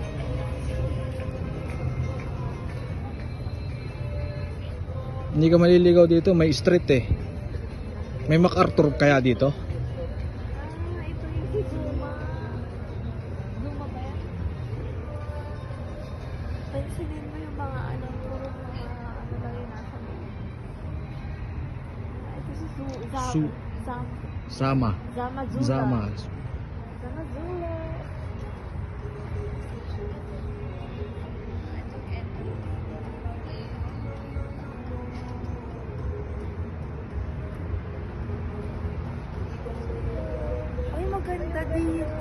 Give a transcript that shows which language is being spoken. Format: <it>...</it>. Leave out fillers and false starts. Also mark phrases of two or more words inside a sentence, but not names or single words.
<tl>Hindi ka maliligaw dito, may street eh. May MacArthur kaya dito? Ito yung si Zuma. Zuma ba yan? Pansinin mo yung mga ano, puro mga ano lang yung nasa mo. Ito si Sama. Zama Zula. Zama. Zama Zula. Ay, maganda dito.</tl>